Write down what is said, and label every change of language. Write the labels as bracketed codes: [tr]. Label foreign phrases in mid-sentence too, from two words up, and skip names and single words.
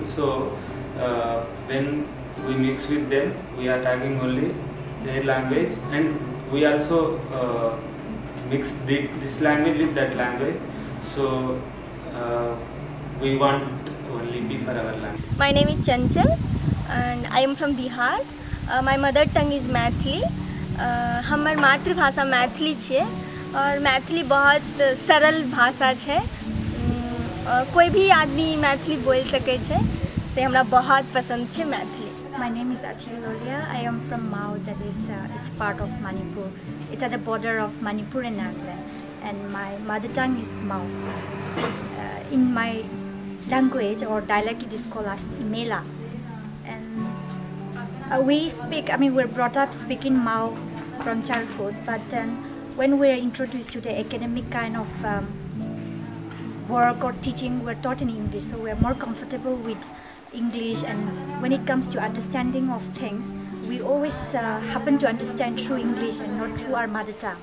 [en] So when we mix with them, we are talking only their language and we also mix this language with that language. So we want only lipi for our language. My name is Chanchal. and I am from Bihar. My mother tongue is Maithili. [mai] हमर मातृभाषा मैथिली छे और मैथिली बहुत सरल भाषा छे। कोई भी आदमी मैथिली बोल सके छे, से हमरा बहुत पसंद छे मैथिली। [en] My name is Akhil Lolia. I am from Mao, that is, it's part of Manipur. It's at the border of Manipur and Nagaland, and my mother tongue is Mao. In my language or dialect, it is called as Imela. And we speak, we're brought up speaking Mao from childhood, but then when we're introduced to the academic kind of work or teaching, we're taught in English, so we're more comfortable with English, and when it comes to understanding of things, we always happen to understand through English and not through our mother tongue.